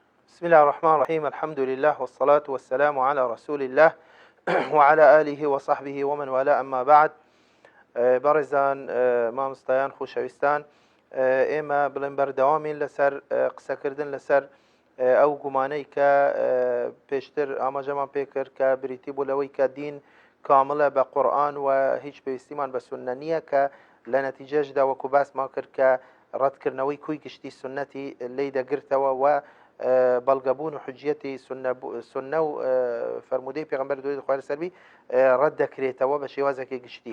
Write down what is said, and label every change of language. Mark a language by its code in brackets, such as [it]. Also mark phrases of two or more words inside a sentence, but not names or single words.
[ar] بسم الله الرحمن الرحيم. الحمد لله والصلاة والسلام على رسول الله وعلى آله وصحبه ومن والاه. أما بعد، [ckb] بارزان مامستایان خوشویستان، ئێمە بڵێن بەردەوامین لەسەر قسەکردن لەسەر ئەو گومانەی کە پێشتر ئاماژەمان پێکرد کە بریتی بوو لەوەی کە دین کاملە بە قورئان و هیچ پێویستیمان بە سونە نییە، کە لە نەتیجەشدا وەکو باسمان کرد کە ڕەتکردنەوەی کوی گشتی سونەتی لی دەگرتەوە و بەڵگەبوون و حجەتی سونە و فەرمودەی پێغەمبەر دوای خوای لەسەر بی ڕەت دەکرێتەوە بە شێوازێکی گشتی.